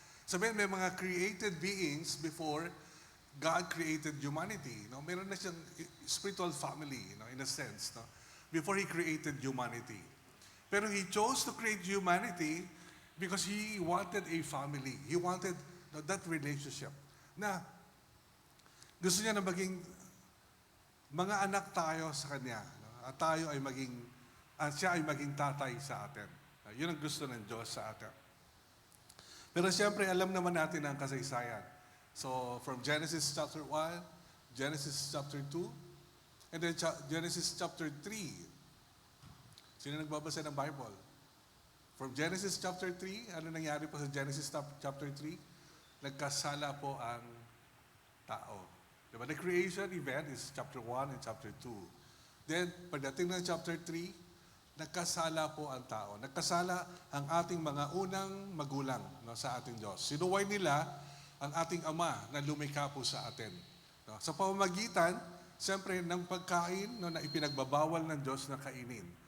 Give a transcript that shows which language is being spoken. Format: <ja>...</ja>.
<tl>Sabihin, may mga</tl> <en>created beings before God created humanity. No?</en> <tl>Meron na siyang</tl> <en>spiritual family, no? In a sense, no? Before He created humanity.</en> <tl>Pero</tl> <en>He chose to create humanity because He wanted a family. He wanted that relationship.</en> <tl>Na gusto niya na maging mga anak tayo sa Kanya. No? At tayo ay siya ay maging tatay sa atin. Yun ang gusto ng Diyos sa atin. Pero siyempre, alam naman natin ang kasaysayan.</tl> <en>So, from Genesis chapter 1, Genesis chapter 2, and then Genesis chapter 3.</en> <tl>Sino nagbabasa ng Bible? From Genesis chapter 3, ano nangyari po sa Genesis chapter 3? Nagkasala po ang tao. Diba?</tl> <en>The creation event is chapter 1 and chapter 2.</en> <tl>Then, pagdating ng chapter 3, nagkasala po ang tao. Nagkasala ang ating mga unang magulang, no, sa ating Diyos. Sinuway nila ang ating Ama na lumikha po sa atin. No? Sa pamamagitan, siyempre, ng pagkain, no, na ipinagbabawal ng Diyos na kainin.</tl>